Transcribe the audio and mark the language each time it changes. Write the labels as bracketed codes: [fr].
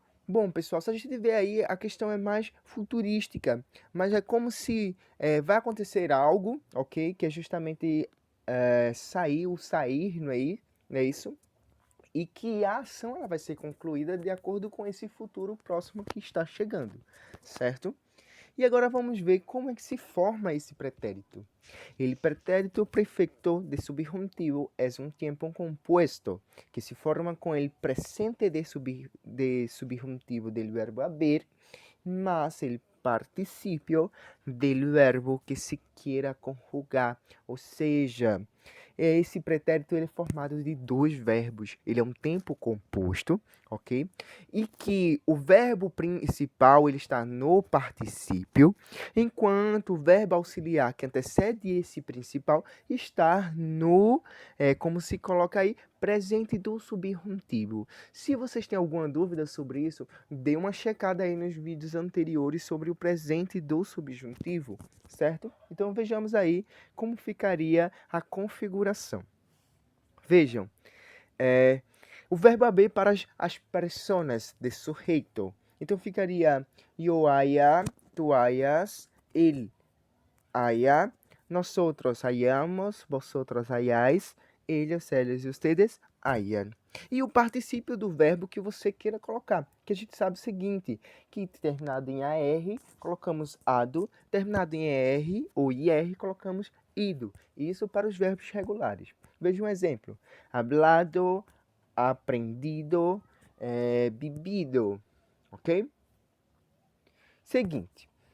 [pt] Bom, pessoal, se a gente ver aí, a questão é mais futurística, mas é como se vai acontecer algo, ok? Que é justamente sair, não é isso? E que a ação ela vai ser concluída de acordo com esse futuro próximo que está chegando, certo? E agora vamos ver como é que se forma esse pretérito. [es] El pretérito perfecto de subjuntivo es un tiempo compuesto que se forma con el presente de subjuntivo del verbo haber más el participio del verbo que se quiera conjugar. [pt] Ou seja, esse pretérito ele é formado de dois verbos. Ele é um tempo composto, ok? E que o verbo principal ele está no particípio, enquanto o verbo auxiliar que antecede esse principal está no, como se coloca aí, presente do subjuntivo. Se vocês têm alguma dúvida sobre isso, dê uma checada aí nos vídeos anteriores sobre o presente do subjuntivo, certo? Então vejamos aí como ficaria a configuração. Vejam, o verbo haber para as personas de sujeito. Então ficaria [es] yo haya, tú hayas, él haya, nosotros hayamos, vosotros hayáis, ellos y ustedes hayan. [pt] E o particípio do verbo que você queira colocar, que a gente sabe o seguinte, que terminado em AR, colocamos ado, terminado em ER ou IR, colocamos ido. Isso para os verbos regulares. Veja um exemplo. Hablado, aprendido, bebido, ok? Seguinte.